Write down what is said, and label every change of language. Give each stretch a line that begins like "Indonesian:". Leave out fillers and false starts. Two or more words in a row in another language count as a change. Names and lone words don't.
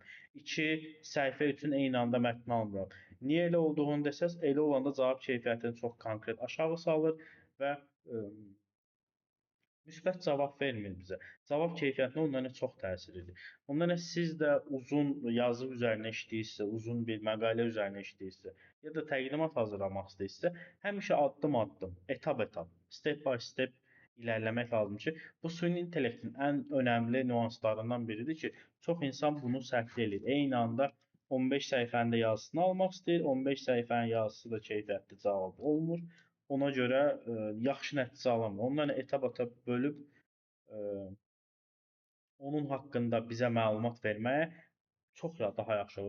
Azerbaijani: 2 səhifə üçün eyni anda mətn almıram. Niyə elə olduğunu desəz, elə olanda cavab keyfiyyətini çox konkret aşağı salır və müsbət cavab vermir bizə. Cavab keyfiyyətinə ondan çox təsir edir. Ondan siz də uzun yazı üzərinə işləyirsinizsə, uzun bir məqalə üzərinə işləyirsinizsə, ya da təqdimat hazırlamaq istəyirsinizsə, həmişə addım-addım, etap-etap,
English: step by step
Azerbaijani: irəliləmək lazımdır ki, bu süni intellektin ən önəmli nüanslarından biridir ki, çox insan bunu səhv eləyir. Eyni anda 15 səhifənin də yazısını almaq istəyir, 15 səhifənin yazısı da keyfiyyətli cavab olmur. Ona görə yaxşı nəticə alamır. Onları etap-etap bölüb onun haqqında bizə məlumat verməyə çox daha yaxşı olur.